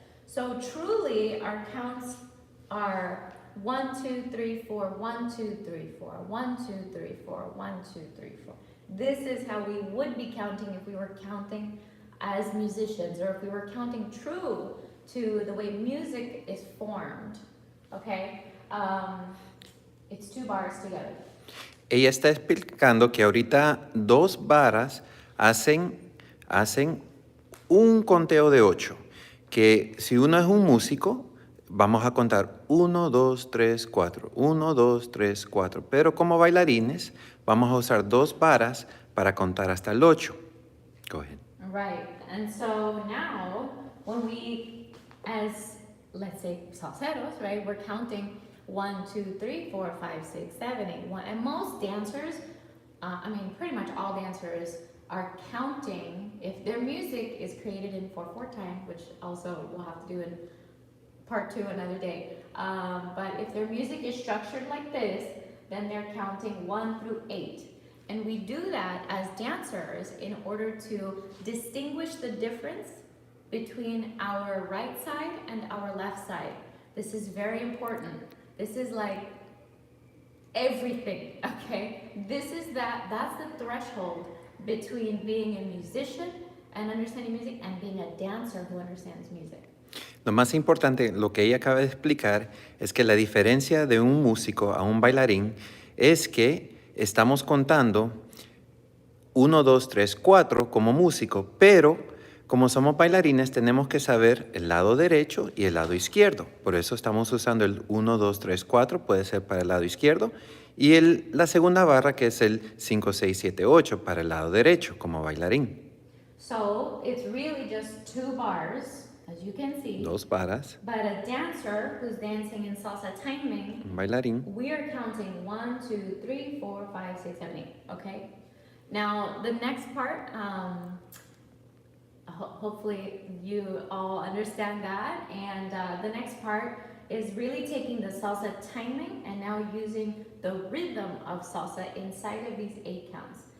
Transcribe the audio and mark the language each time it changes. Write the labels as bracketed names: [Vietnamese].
[English] So truly our counts are 1, 2, 3, 4, 1, 2, 3, 4, 1, 2, 3, 4, 1, 2, 3, 4. This is how we would be counting if we were counting as musicians, or if we were counting true to the way music is formed, okay? It's 2 bars together. [Spanish] Ella está explicando que ahorita 2 varas hacen un conteo de 8. Que si uno es un músico, vamos a contar 1, 2, 3, 4, 1, 2, 3, 4. Pero como bailarines, vamos a usar 2 varas para contar hasta el 8. [English] Go ahead. Right, and so now, when we, as, let's say, salseros, right, we're counting 1, 2, 3, 4, 5, 6, 7, 8, 1, and most dancers, pretty much all dancers are counting, if their music is created in 4/4 time, which also we'll have to do in part 2 another day, but if their music is structured like this, then they're counting 1 through 8. And we do that as dancers in order to distinguish the difference between our right side and our left side. This is very important. This is like everything, okay? That's the threshold between being a musician and understanding music and being a dancer who understands music. [Spanish] Lo más importante, lo que ella acaba de explicar, es que la diferencia de un músico a un bailarín es que estamos contando 1, 2, 3, 4 como músico, pero como somos bailarines tenemos que saber el lado derecho y el lado izquierdo. Por eso estamos usando el 1, 2, 3, 4, puede ser para el lado izquierdo, y la segunda barra que es el 5, 6, 7, 8 para el lado derecho como bailarín. [English] So it's really just 2 bars, as you can see. [Spanish] 2 varas. [English] But a dancer who's dancing in salsa timing, [Spanish] Un bailarín. [English] we are counting 1, 2, 3, 4, 5, 6, 7, 8, okay? Now, the next part, hopefully you all understand that, and the next part is really taking the salsa timing and now using the rhythm of salsa inside of these 8 counts.